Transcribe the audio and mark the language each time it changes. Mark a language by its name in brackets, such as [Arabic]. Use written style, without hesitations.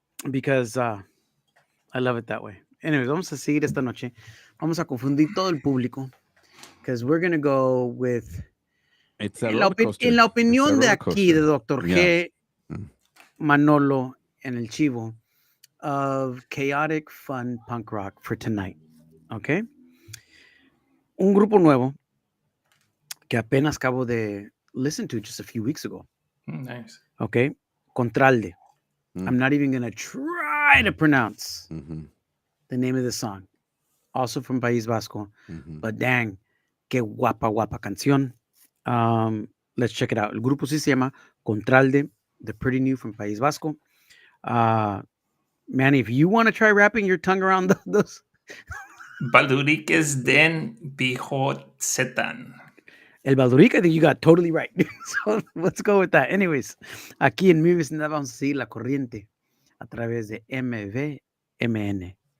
[English] Because I love it that way. Anyways, [Spanish] vamos a seguir esta noche. Vamos a confundir todo el público. [English] Because we're going to go with... [Spanish] En la opinión de aquí, de [English] Dr.G, Manolo, and el Chivo, of chaotic, fun punk rock for tonight. Okay? [Spanish] Un grupo nuevo que apenas acabo de [English] listen to just a few weeks ago. Nice. Okay? Contralde. I'm not even going to try to pronounce the name of the song. Also from País Vasco. But dang, [Spanish] qué guapa canción. [English] Let's check it out. [Spanish] El grupo sí se llama Contralde. [English] They're pretty new from País Vasco. Manny, if you want to try wrapping your tongue around those. [Basque] Balduriques den Bihozetan. [English] El Baldurique, I think you got totally right. So let's go with that. [Spanish] Anyways, aquí en mi vecindad vamos a seguir la corriente a través de MVMN.